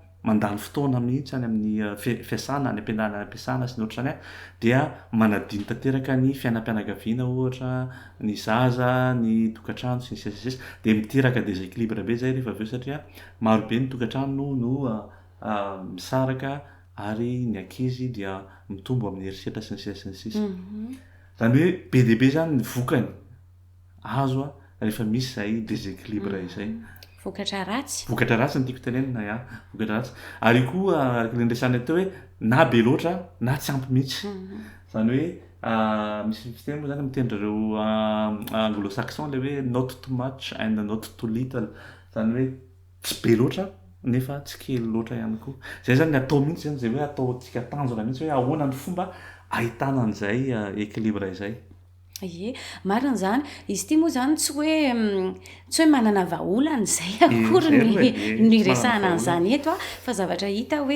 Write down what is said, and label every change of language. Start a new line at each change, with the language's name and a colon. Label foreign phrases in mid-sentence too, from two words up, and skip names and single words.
Malagasy: mandany fotoana mihitsy any amin'ny fiasana ny ampiasana sy ny ohatra zany dia manadiny tanteraka ny fiainam-pianakaviana ohatra ny zaza ny tokantrano sy ny sisa dia miteraka déséquilibre be zay rehefa aveo satria marobe ny tokantrano no misaraka ary ny ankizy dia mitombo amin'ny herisetra sy ny sisa sy ny sisa zany hoe be dia be zany ny vokany azo rehefa misy zay déséquilibre izay vokatra ratsy ny tiako tenenina vokatra ratsy ary koa nresana teo hoe na be loatra na tsy ampy mihitsy zany hoe misy fiteny moa zany mitendrareo anglo-saxon le hoe
English: not too much and not too little
Malagasy: zany hoe tsy be loatra nefa tsy kely loatra ihany koa zay zany atao mihitsy zany zay hoe ataotsika tanjona mihitsy hoe ahoana ny fomba ahitana an'izay équilibre izay marina zany izy ity moa zany tsy hoe manana vahaolana zay akory ny resahana an'izany eto fa zavatra hita hoe